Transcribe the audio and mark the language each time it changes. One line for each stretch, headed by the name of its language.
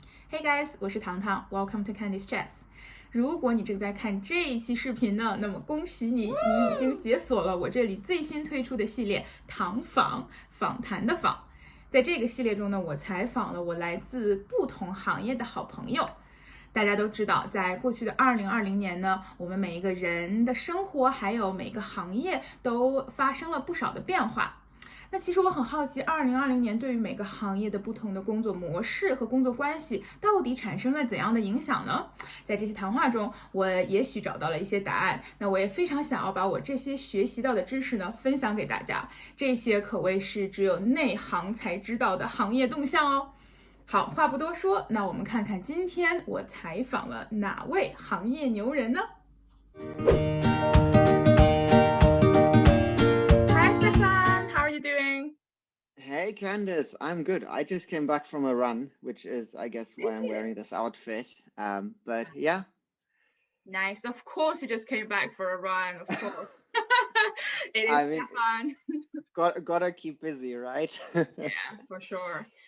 English: Hey guys，
Chinese: 我是糖糖，
English: Welcome to Candice Chats。
Chinese: 如果你正在看这一期视频呢，那么恭喜你，你已经解锁了我这里最新推出的系列糖访访谈的访。在这个系列中呢，我采访了我来自不同行业的好朋友。大家都知道，在过去的2020年呢，我们每一个人的生活还有每个行业都发生了不少的变化。那其实我很好奇，2020年对于每个行业的不同的工作模式和工作关系，到底产生了怎样的影响呢？在这期谈话中，我也许找到了一些答案。那我也非常想要把我这些学习到的知识呢，分享给大家。这些可谓是只有内行才知道的行业动向哦。好，话不多说，那我们看看今天我采访了哪位行业牛人呢？
English: Hi Stefan, how are you doing? Hey Candice, I'm good. I just came back from a run, which is, I guess, why I'm wearing this outfit. But yeah, Nice. Of course, you just came back for a run. Of course. It is I mean, Stefan. gotta keep busy, right? Yeah, for sure.